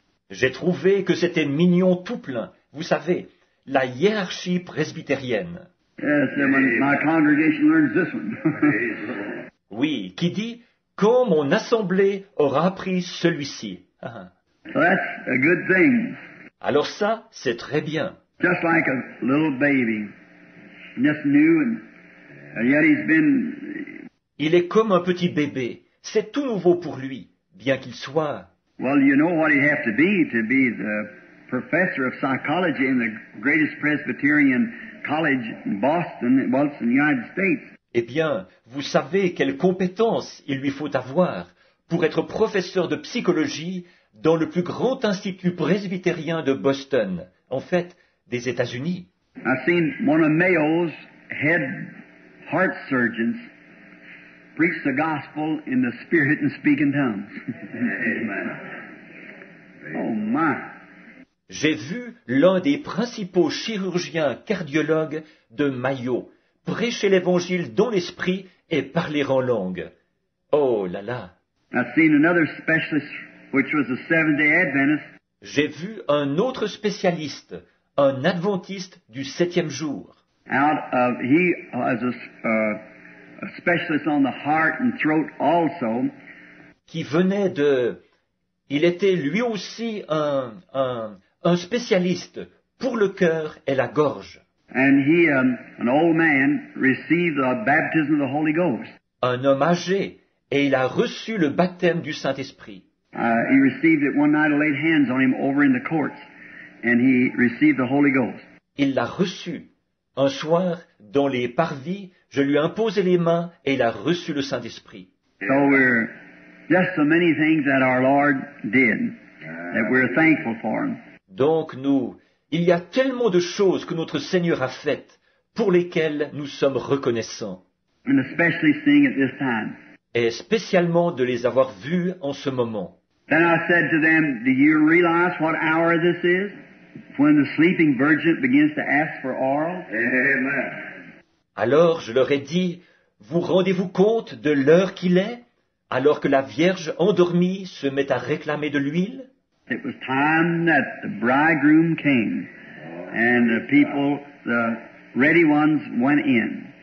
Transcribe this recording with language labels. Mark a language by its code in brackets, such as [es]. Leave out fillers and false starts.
[fr] J'ai trouvé que c'était mignon tout plein. Vous savez, la hiérarchie presbytérienne. [en] Yes, and when my congregation learns this one. [fr] Oui, qui dit, quand mon assemblée aura appris celui-ci. [en] So that's a good thing. [fr] Alors ça, c'est très bien. [en] Just like a little baby. Just new and yet he's been... [fr] Il est comme un petit bébé. C'est tout nouveau pour lui, bien qu'il soit... [en] Well, you know what he'd have to be the professor of psychology in the greatest Presbyterian college in Boston, well, it's in the United States. [fr] Eh bien, vous savez quelles compétences il lui faut avoir pour être professeur de psychologie dans le plus grand institut presbytérien de Boston, en fait, des États-Unis. [en] I've seen one of Mayo's head heart surgeons preach the gospel in the spirit and speak in tongues. Amen. Oh my. [fr] J'ai vu l'un des principaux chirurgiens cardiologues de Mayo prêcher l'évangile dans l'esprit et parler en langue. Oh là là. [en] I've seen another specialist, which was a Seventh-day Adventist. [fr] J'ai vu un autre spécialiste, un adventiste du 7e jour. [en] He was a specialist on the heart and throat also. [fr] Qui venait de... Il était lui aussi un spécialiste pour le cœur et la gorge. [en] And he, an old man, received the baptism of the Holy Ghost. [fr] Un homme âgé, et il a reçu le baptême du Saint-Esprit. [en] He received it one night. I laid hands on him over in the courts, and he received the Holy Ghost. [fr] Il l'a reçu. Un soir, dans les parvis, je lui ai imposé les mains et il a reçu le Saint-Esprit. [en] So we're just so many things that our Lord did that we're thankful for him. [fr] Donc il y a tellement de choses que notre Seigneur a faites pour lesquelles nous sommes reconnaissants. [en] And especially seeing at this time. [fr] Et spécialement de les avoir vus en ce moment. [en] Then I said to them, do you realize what hour this is? When the sleeping virgin begins to ask for oil? Amen. [fr] Alors je leur ai dit, vous rendez-vous compte de l'heure qu'il est, alors que la Vierge endormie se met à réclamer de l'huile? [en] It was time that the bridegroom came, and the people, the ready ones, went in.